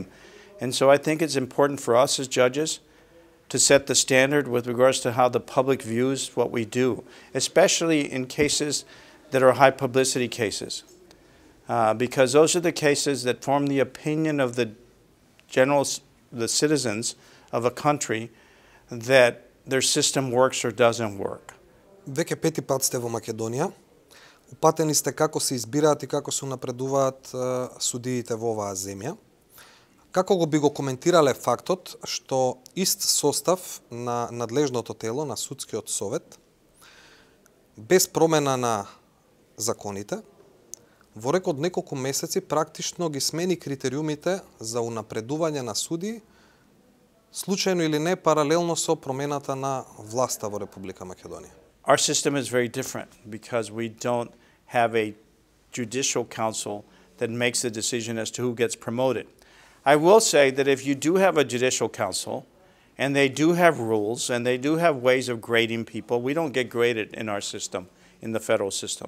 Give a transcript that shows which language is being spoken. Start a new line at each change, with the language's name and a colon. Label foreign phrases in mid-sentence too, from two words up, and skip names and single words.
English: And so I think it's important for us as judges to set the standard with regards to how the public views what we do, especially in cases that are high publicity cases. Because those are the cases that form the opinion of the citizens of a country that their system works or doesn't work.
Macedonian: Веќе пети пат сте во Македонија. Упатени сте како се избираат и како се напредуваат судиите во оваа земја. Како би го коментирале фактот што ист состав на надлежното тело, на судскиот совет, без промена на законите, во рек од неколку месеци практично ги смени критериумите за унапредување на судии, случајно или не паралелно со промената на власта во Република Македонија?
English: Our system is very different because we don't have a judicial council that makes the decision as to who gets promoted. I will say that if you do have a judicial council and they do have rules and they do have ways of grading people, we don't get graded in our system, in the federal system.